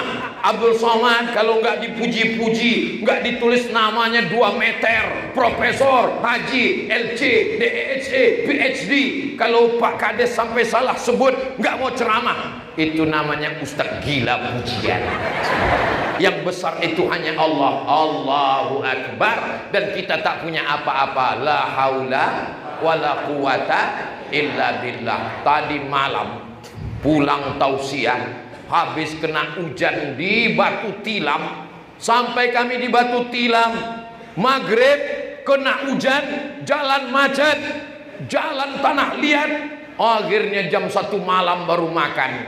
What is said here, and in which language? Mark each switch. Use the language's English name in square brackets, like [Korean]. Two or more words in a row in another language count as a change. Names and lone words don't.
[Indonesian] Abdul Somad kalau nggak dipuji-puji, nggak ditulis namanya 2 meter, Profesor, Haji, LC, DESE, PhD. Kalau Pak Kades sampai salah sebut, nggak mau ceramah. Itu namanya Ustadz gila pujian. Yang besar itu hanya Allah. [Arabic] الله أكبر. [Indonesian] Dan kita tak punya apa-apa. [Arabic] لا حول ولا قوة إلا بالله. [Indonesian] Tadi malam pulang tausiah, habis kena hujan di Batu Tilam. Sampai kami di Batu Tilam, maghrib kena hujan, jalan macet, jalan tanah liat. Akhirnya jam 1 malam baru makan.